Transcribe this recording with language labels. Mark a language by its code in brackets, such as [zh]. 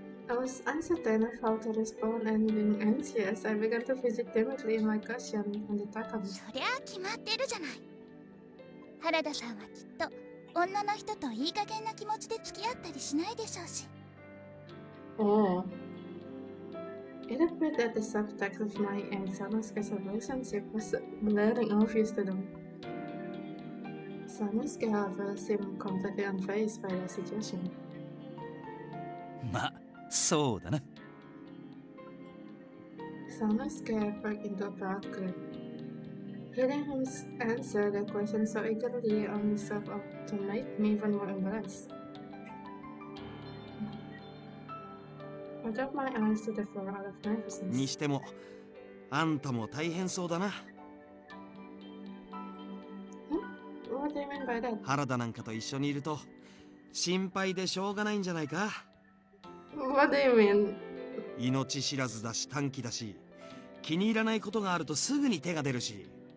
[en] I was uncertain of how to respond and being anxious, I began to fidget timidly in my cushion on the takami. [ja] そりゃあ決まってるじゃない。原田さんはきっと女の人といい加減な気持ちで付き合ったりしないでしょうし。 [en] Oh. It appeared that the subtext of my and Sanosuke's relationship was glaring obvious to them. Sanosuke, however, seemed completely unfazed by the suggestion. [ja] まあそうだな。 [en] Sanosuke broke into a proud grin. Hearing him answer the question so eagerly only served to make me even more embarrassed. I dropped my eyes to the floor out of nervousness. [ja] にしてもあんたも大変そうだな。 [en] What do you mean by that? [ja] 原田なんかと一緒にいると心配でしょうがないんじゃないか。 [en] What do you mean? [ja] 命知らずだし短気だし、気に入らないことがあるとすぐに手が出るし。